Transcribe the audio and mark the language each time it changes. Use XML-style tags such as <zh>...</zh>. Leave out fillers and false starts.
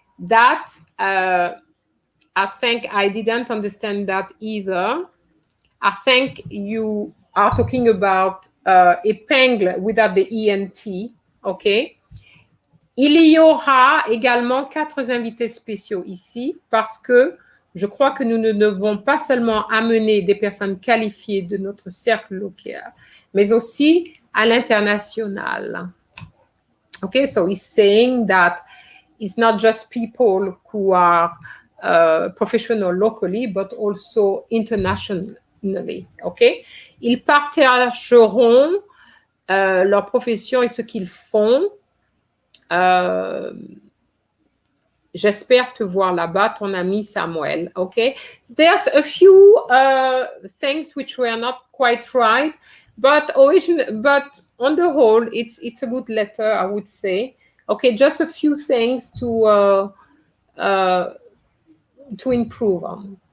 <en>That, I think I didn't understand that either. I think you are talking about épingle without the ENT, okay?</en> <fr>Il y aura également 4 invités spéciaux ici parce que je crois que nous ne devons pas seulement amener des personnes qualifiées de notre cercle local, mais aussi à l'international.</fr> <en>Okay, so he's saying that it's not just people who are professional locally, but also internationally.</en> <fr>Okay, ils partageront leur profession et ce qu'ils font. J'espère te voir là-bas, ton ami Samuel.</fr> <en>Okay, there's a few things which were not quite right, but on the whole, it's a good letter, I would say. Okay, just a few things to improve on.</en>